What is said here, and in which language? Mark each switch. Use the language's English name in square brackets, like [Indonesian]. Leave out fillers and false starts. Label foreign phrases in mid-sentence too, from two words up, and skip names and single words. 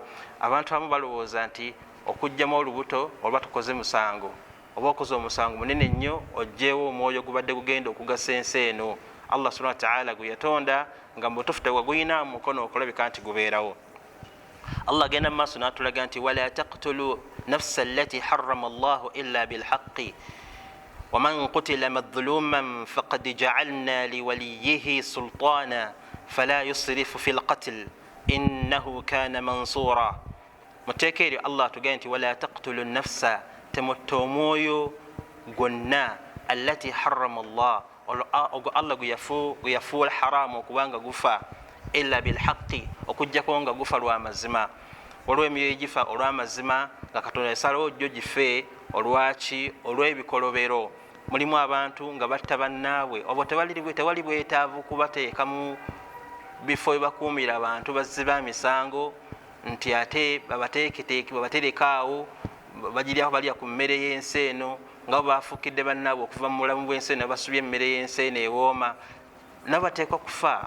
[Ganda] Abantu abamu balowooza nti okugjamu olubuto olwa tukoze musango oba okoze omusango munene nnyo ogjeewo omwoyo gubadde gugenda okugasa ensi eno. Allah [Arabic] سبحانه وتعالى [Ganda] gwe yatonda nga mutufu tewaguyina mukono okulabika nti gubeerawo. Allah agenda mu maaso n'atulaga nti [Arabic] ولا تقتلوا النفس التي حرم الله إلا بالحق ومن قتل مظلوما فقد جعلنا لوليه سلطانا فلا يسرف في القتل إنه كان منصورا. [Ganda] Muteeka eryo Allah atugambye nti [Arabic] ولا تقتلوا النفس, [Ganda] temutta omwoyo gwonna [Arabic] التي حرم الله, [Ganda] ogwo Allah gwe yafuula haramu okubanga gufa, [Arabic] إلا بالحق, [Ganda] okujjako nga gufa lw'amazima. Olw'emyoyo egifa olw'amazima nga Katonda yasalawo jjo gife olwaki? Olw'ebikolobero. Mulimu abantu nga batta bannaabwe oba tewali bwetaavu kubateeka mu bifo ebakuumira abantu bazziba misango nti ate babaterekaawo bagiryako balya ku mmere y'ensi eno nga baafukidde bannaabwe okuva mu bulamu bw'ensi eno basubye emmere y'ensi eno ewooma, nabo bateekwa kufa.